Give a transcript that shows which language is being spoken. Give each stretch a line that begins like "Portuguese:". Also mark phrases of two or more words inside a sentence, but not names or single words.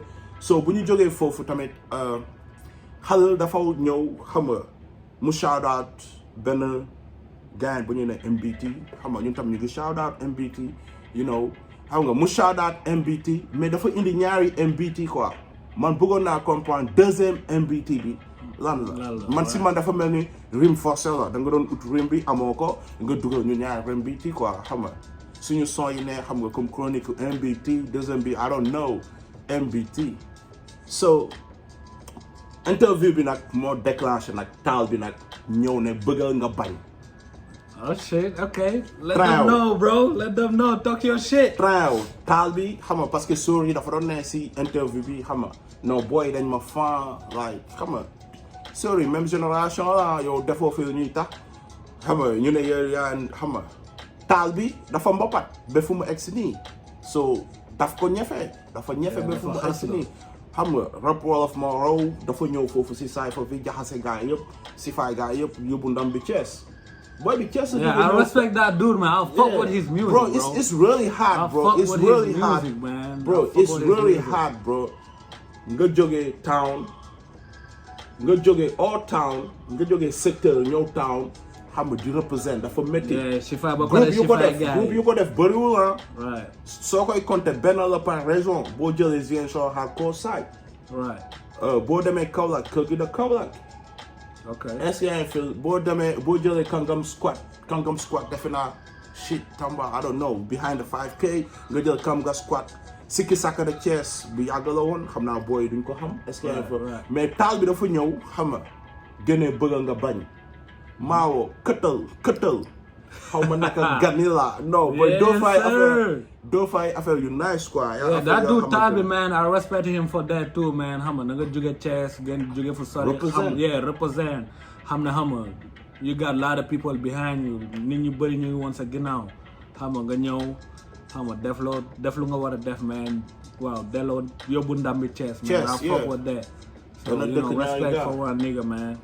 Wolof: So, bu ñu jógee foofu tamit, Halil dafa ñëw xam nga mu
English: shout out
Wolof: benn gars bu ñu ne MBT, xam nga ñun tam ñu ngi
English: shout out
Wolof: MBT,
English: you know,
Wolof: xam nga mu
English: shout out
Wolof: MBT, mais dafa indi ñaari MBT quoi. Man bëggoon naa comprendre deuxième MBT bi lan la man si man dafa mel ni
French: rim forcé
Wolof: la da nga doon ut rim bi amoo ko nga dugal ñu ñaar MBT quoi xam nga suñu son yi ne xam nga
French: comme chronique
Wolof: MBT deuxième bi
English: I don't know
Wolof: MBT so interview bi nag moo déclenché nag taal bi nag ñëw ne bëggal nga bañ
English: oh shit okay let them know bro let them know talk your shit
Wolof: taal bi xam nga parce que Sori dafa doon ne si interview bi xam nga non boy dañ ma fan like xam nga Sori même génération la yow defoo fi ñuy tax xam nga ñu ne yow yaa xam nga taal bi dafa mbapat ba fu mu egsi nii so daf ko ñefe dafa ñefe ba fu mu egsi nii xam nga rapwolofmoraw dafa ñëw foofu si saay fa fi jaxase gaa yëpp si faay gaa yëpp yóbbu ndam bi Thiès boy bi Thiès
English: I respect that dude man I'll fuck with his music bro it's really hard bro it's really hard man bro it's really hard bro
Wolof: nga jógee town nga jógee all town nga jógee secteur ñëw town xam nga di represent dafa métti groupe yu ko def bëriwul
English: right
Wolof: soo koy compter benn la par région boo jëlee Ziguinchor
English: hardcore side right
Wolof: boo demee Kaolack kër gi da Kaolack
English: okay
French: est-ce que
Wolof: yaa ngi fil boo demee boo jëlee Kangam squat defe naa shit Tamba
English: I don't know behind the 5K
Wolof: nga jël Kanga squat Sikki Saka de Thiès bu yàgg la woon xam naa booy duñ ko xam
French: est-ce que
Wolof: yaa ngi fil mais taal bi dafa ñëw xam nga génnee bëgg nga bañ maawo këttal xaw ma naka ganila no but doo fay affaire yu nice quoi
English: yeah that dude taal bi man I respect him for that too man
Wolof: xam nga nga jóge Thiès ngeen jóge fu sori
English: represent xam ne xam nga you got a lot of people behind you
Wolof: nit ñu bëri ñu ngi woon sa ginnaaw xam nga ñëw xam nga def lu nga war a def man waaw delloo yóbbu ndam bi Thiès man
English: I fuck with that so you know respect for one nigga man